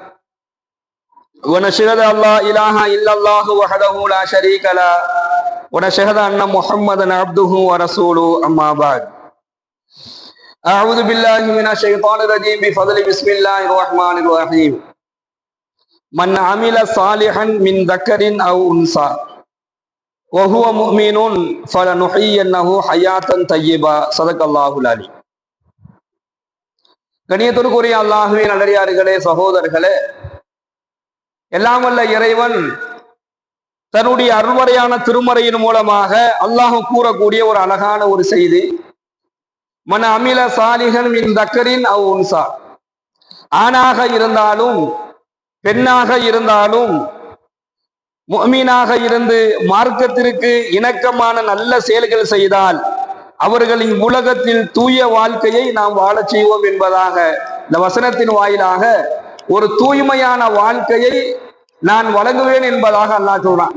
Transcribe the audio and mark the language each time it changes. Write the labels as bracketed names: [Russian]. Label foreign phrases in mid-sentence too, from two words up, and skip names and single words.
[Arabic] ونشهد أن لا إله إلا الله وحده لا شريك له ونشهد أن محمدا عبده ورسوله أما بعد أعوذ بالله من الشيطان الرجيم بفضل بسم الله الرحمن الرحيم من عمل صالحا من ذكر أو أنثى وهو مؤمن فلنحيينه حياة طيبة صدق الله العلي. [Tamil] கண்ணியத்திற்குரிய அல்லாஹ்வின் நல்லடியார்களே, சகோதரர்களே, எல்லாம் வல்ல இறைவன் தன்னுடைய அருள்மறையான திருமறையின் மூலமாக அல்லாஹ் கூறக்கூடிய ஒரு அழகான ஒரு செய்தி, [Arabic] من عمل صالحا من ذكر أو أنثى, [Tamil] ஆணாக இருந்தாலும் பெண்ணாக இருந்தாலும் முஃமினாக இருந்து மார்க்கத்திற்கு இணக்கமான நல்ல செயல்கள் செய்தால் அவர்கள் இவ்வுலகத்தில் தூய வாழ்க்கையை நாம் வாழச் செய்வோம் என்பதாக இந்த வசனத்தின் வாயிலாக ஒரு தூய்மையான வாழ்க்கையை நான் வழங்குவேன் என்பதாக அல்லாஹ் சொல்றான்.